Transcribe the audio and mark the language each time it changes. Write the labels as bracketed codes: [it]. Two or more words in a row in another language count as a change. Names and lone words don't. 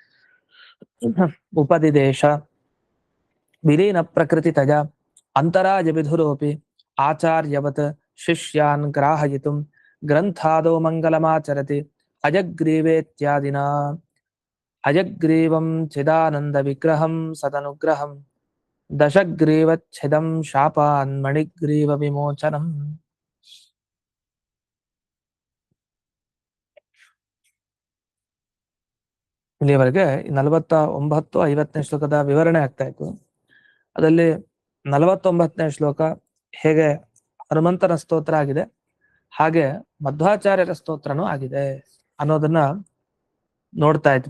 [sa] उपदिदेश विलीनप्रकृतितया अन्तरायविधुरोऽपि आचार्यवत् शिष्यान् ग्राहयितुं ग्रन्थादौ मङ्गलमाचरति अजग्रीवेत्यादिना अजग्रीवं चिदानन्दविग्रहं सदनुग्रहं दशग्रीवच्छिदं शापान्मणिग्रीवविमोचनम् [kn] ಇಲ್ಲಿಯವರೆಗೆ 49 50ನೇ ಶ್ಲೋಕದ ವಿವರಣೆ ಆಗ್ತಾ ಇತ್ತು. ಅದರಲ್ಲಿ 49ನೇ ಶ್ಲೋಕ ಹೇಗೆ ಹನುಮಂತನ ಸ್ತೋತ್ರ ಆಗಿದೆ ಹಾಗೆ ಮಧ್ವಾಚಾರ್ಯರ ಸ್ತೋತ್ರನೂ ಆಗಿದೆ ಅನ್ನೋದನ್ನ ನೋಡ್ತಾ ಇದ್ವಿ.